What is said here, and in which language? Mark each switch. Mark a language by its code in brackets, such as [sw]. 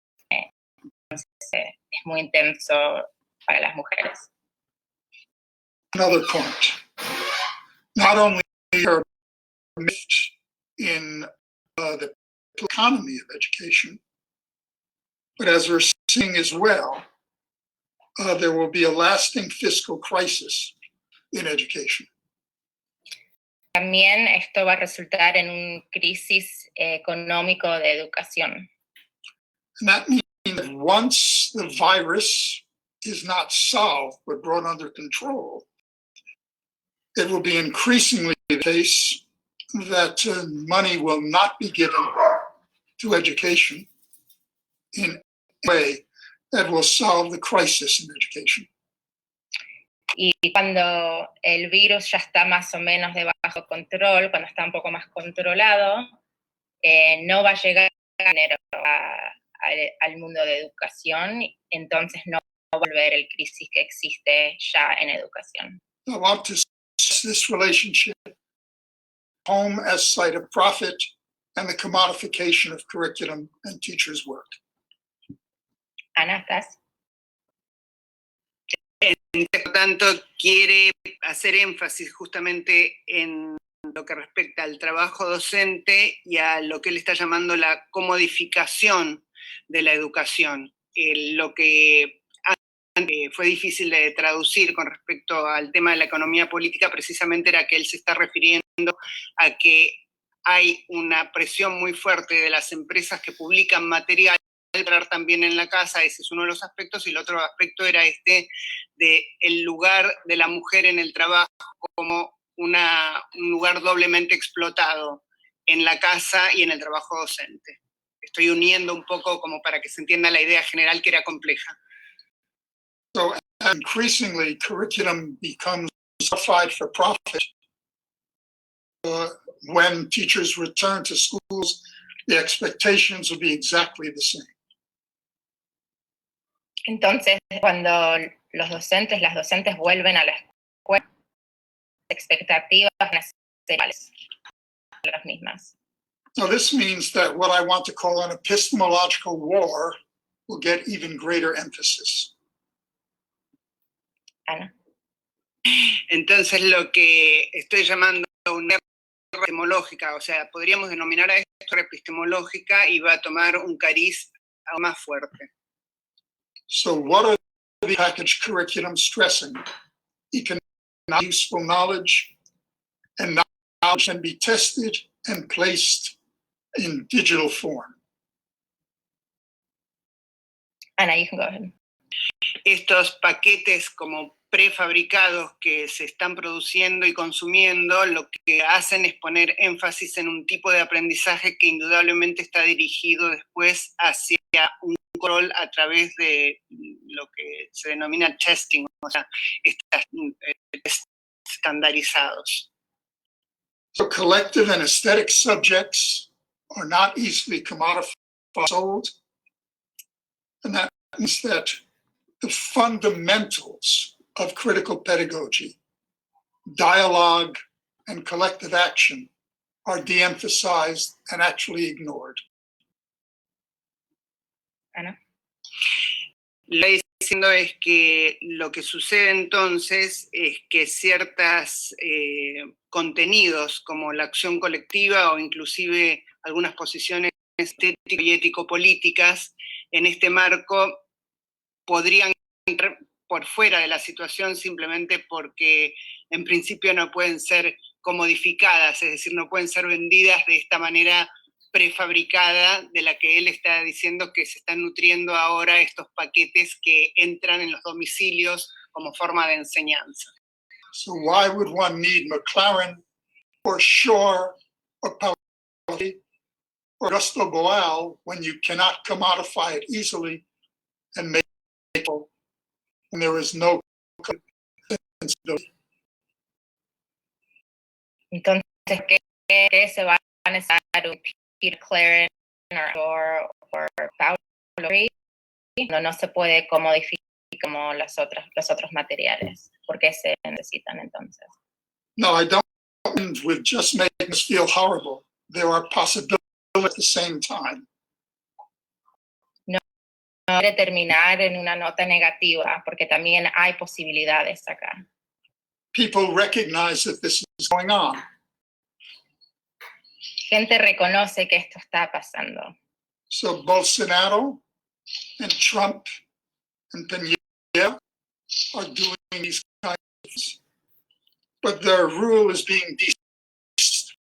[es] Entonces, es muy intenso para las mujeres. [en] Another point, not only are in the economy of education, but as we're seeing as well, there will be a lasting fiscal crisis in education. [es] También esto va a resultar en una crisis económico de educación. [en] And that means that once the virus is not solved but brought under control, it will be increasingly the case that money will not be given to education in a way that will solve the crisis in education. [es] Y cuando el virus ya está más o menos de bajo control, cuando está un poco más controlado, no va a llegar dinero al mundo de educación, entonces no va a volver el crisis que existe ya en educación. [en] I want to stress this relationship, home as site of profit and the commodification of curriculum and teachers' work. [es] Ana, ¿estás? Por tanto, quiere hacer énfasis justamente en lo que respecta al trabajo docente y a lo que él está llamando la comodificación de la educación. Lo que antes fue difícil de traducir con respecto al tema de la economía política precisamente era que él se está refiriendo a que hay una presión muy fuerte de las empresas que publican material también en la casa. Ese es uno de los aspectos, y el otro aspecto era este de el lugar de la mujer en el trabajo como un lugar doblemente explotado en la casa y en el trabajo docente. Estoy uniendo un poco como para que se entienda la idea general, que era compleja. [en] So increasingly, curriculum becomes certified for profit. When teachers return to schools, the expectations will be exactly the same. [es] Entonces, cuando las docentes vuelven a la escuela, las expectativas van a ser iguales, las mismas. [en] Now, this means that what I want to call an epistemological war will get even greater emphasis. Ana. [es] Entonces, lo que estoy llamando una guerra epistemológica, o sea, podríamos denominar a esto epistemológica, y va a tomar un cariz aún más fuerte. [en] So what are the packaged curriculum stressing? Economic useful knowledge, and knowledge can be tested and placed in digital form. Ana, you can go ahead. [es] Estos paquetes como prefabricados que se están produciendo y consumiendo, lo que hacen es poner énfasis en un tipo de aprendizaje que indudablemente está dirigido después hacia un control a través de lo que se denomina testing, o sea, test estandarizados. [en] So collective and aesthetic subjects are not easily commodified or sold. And that means that the fundamentals of critical pedagogy, dialogue and collective action, are de-emphasized and actually ignored. Ana. [es] Lo que estoy diciendo es que lo que sucede entonces es que ciertos contenidos como la acción colectiva o inclusive algunas posiciones estético y ético-políticas en este marco podrían entrar por fuera de la situación simplemente porque en principio no pueden ser comodificadas, es decir, no pueden ser vendidas de esta manera prefabricada de la que él está diciendo que se están nutriendo ahora estos paquetes que entran en los domicilios como forma de enseñanza. [en] So why would one need McLaren or Shore or Pavarotti or Gusto Boal when you cannot commodify it easily and make it when there is no sensibility? [es] Entonces, ¿qué se va a necesitar un Peter Claren o Paolo? No se puede comodificar como los otros materiales. ¿Por qué se necesitan entonces? [en] No, I don't end with just making us feel horrible. There are possibilities at the same time. [es] No quiere terminar en una nota negativa, porque también hay posibilidades acá. [en] People recognize that this is going on. [es] Gente reconoce que esto está pasando. [en] So Bolsonaro and Trump and Peña are doing these kinds of things, but their rule is being decreased.